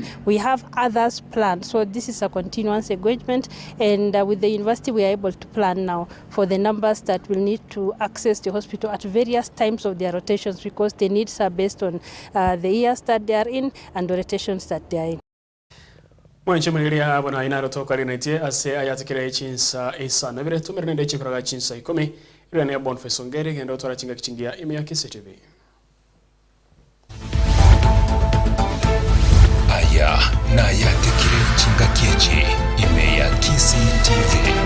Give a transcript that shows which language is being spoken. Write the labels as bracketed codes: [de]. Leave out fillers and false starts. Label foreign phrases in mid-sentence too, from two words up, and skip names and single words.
[en] We have others planned. So this is a continuous engagement, and with the university we are able to plan now for the numbers that will need to access the hospital at various times of their rotations, because the needs are based on the years that they are in and the rotations that they are in. [guz] Mwanche mliria abona inaro toka rinaitie ase Ayatekire Chinsa Isano vile tumerinde chikuraga Chinsa 10 ile ne Boniface Ongeri ngendo tora chinga kichingia ime ya Kisi TV. Aya na Ayatekire chinga kieche ime ya Kisi TV.